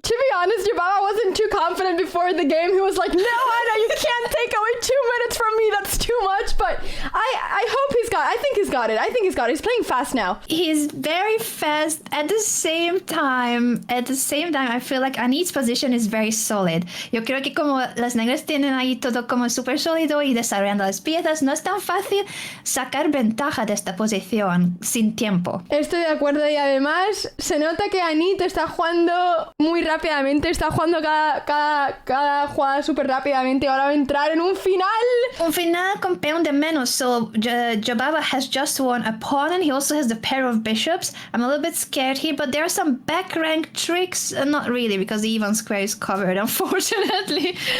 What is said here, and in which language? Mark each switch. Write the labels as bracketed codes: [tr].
[en] To be honest, Jababa wasn't too confident before the game. He was like, no, Anna, you can't take away 2 minutes from me. That's too much. But I hope he's got it. I think he's got it. He's playing fast now. He's very fast. At the same time, I feel like Anit's position is very solid. [es] Yo creo que como las negras tienen ahí todo como súper sólido y desarrollando las piezas, no es tan fácil sacar ventaja de esta posición sin tiempo. Estoy de acuerdo y además se nota que Anit está jugando muy rápidamente, está jugando cada jugada súper rápidamente. Ahora va a entrar en un final. Un final con peón de menos. [en] So Jababa has just won a pawn and he also has the pair of bishops. I'm a little bit scared here, but there are some back rank tricks. Not really, because the even square is covered, unfortunately.